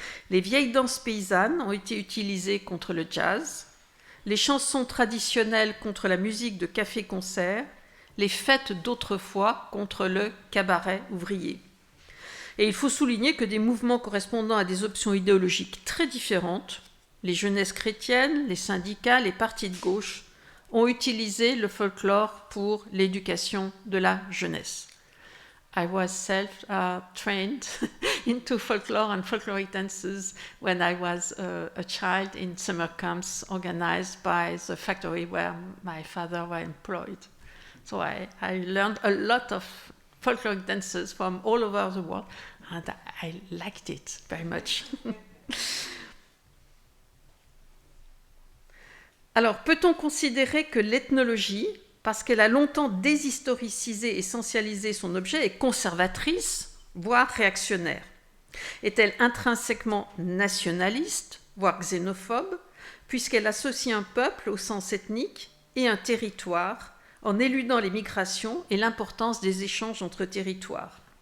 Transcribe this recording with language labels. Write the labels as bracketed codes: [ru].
[fr] Les vieilles danses paysannes ont été utilisées contre le jazz, les chansons traditionnelles contre la musique de café-concert, les fêtes d'autrefois contre le cabaret ouvrier. Et il faut souligner que des mouvements correspondant à des options idéologiques très différentes, les jeunesses chrétiennes, les syndicats, les partis de gauche, ont utilisé le folklore pour l'éducation de la jeunesse. [en] I was self-trained into folklore and folkloric dances when I was a child in summer camps organized by the factory where my father was employed. So I learned a lot of folkloric dances from all over the world and I liked it very much. [fr] Alors, peut-on considérer que l'ethnologie, parce qu'elle a longtemps déshistoricisé et essentialisé son objet, est conservatrice, voire réactionnaire? Est-elle intrinsèquement nationaliste, voire xénophobe, puisqu'elle associe un peuple au sens ethnique et un territoire, en éludant les migrations et l'importance des échanges entre territoires?